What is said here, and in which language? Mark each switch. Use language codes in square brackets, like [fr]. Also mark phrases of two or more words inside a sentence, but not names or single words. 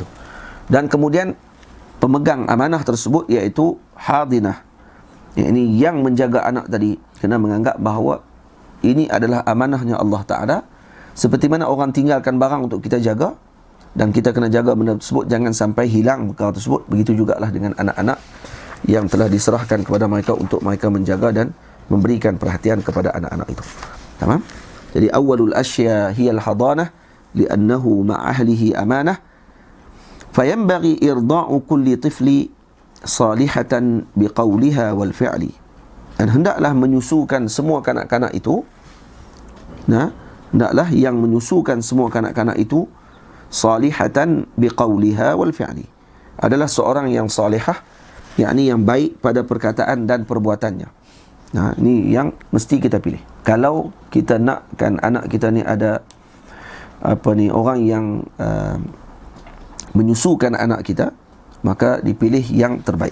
[ms] Dan kemudian pemegang amanah tersebut iaitu hadinah, ini yang menjaga anak tadi, kena menganggap bahawa ini adalah amanahnya Allah Ta'ala. Seperti mana orang tinggalkan barang untuk kita jaga, dan kita kena jaga benda tersebut jangan sampai hilang perkara tersebut, begitu jugalah dengan anak-anak yang telah diserahkan kepada mereka untuk mereka menjaga dan memberikan perhatian kepada anak-anak itu. Tamam? [ar] Jadi أول الأشياء هي الحضانة لأنه مع أهله أمانة. فينبغي إرضاع كل طفل صالحة بقولها والفعل. [ms] Dan hendaklah menyusukan semua kanak-kanak itu, hendaklah yang menyusukan semua kanak-kanak itu [ar] صالحة بقولها والفعل, [ms] adalah seorang yang salihah, yakni yang baik pada perkataan dan perbuatannya. Ini yang mesti kita pilih. Kalau kita nakkan anak kita ni ada orang yang menyusukan anak kita, maka dipilih yang terbaik.